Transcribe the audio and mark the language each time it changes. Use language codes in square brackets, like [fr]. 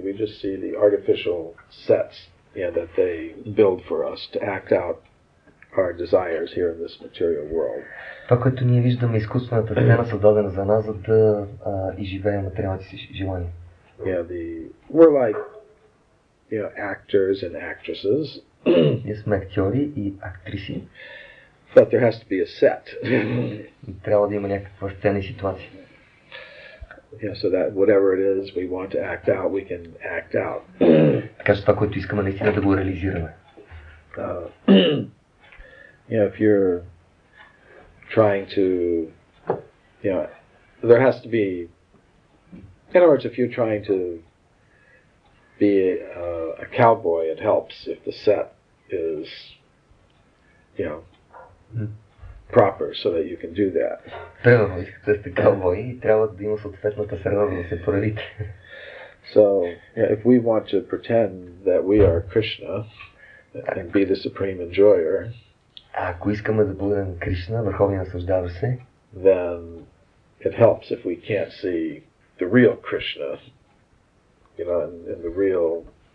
[en] We just see the artificial sets, that they build for us to act out our desires here in this material world. [bg] Това, което ние виждаме, изкуствената сцена, създадена за нас, за да изживеем материалните си желания. [en] We're like, actors and actresses. [bg] Ние сме актьори и актриси. [en] But there has to be a set. [bg] Трябва да има някаква сцена и ситуация. [en] So that whatever it is we want to act out, we can act out. [bg] Така че това, което искаме наистина да го реализираме. [en] If you're trying to, there has to be, in other words, if you're trying to be a cowboy, it helps if the set is, proper so that you can do that. [bg] Примерно, искате да сте каубой и трябва да има съответната среда, за да се проявите. [en] So, if we want to pretend that we are Krishna and be the supreme enjoyer, [bg] ако искаме да бъдем Кришна, върховния наслаждаващ се, [en] then it helps if we can't see the real Krishna, and the real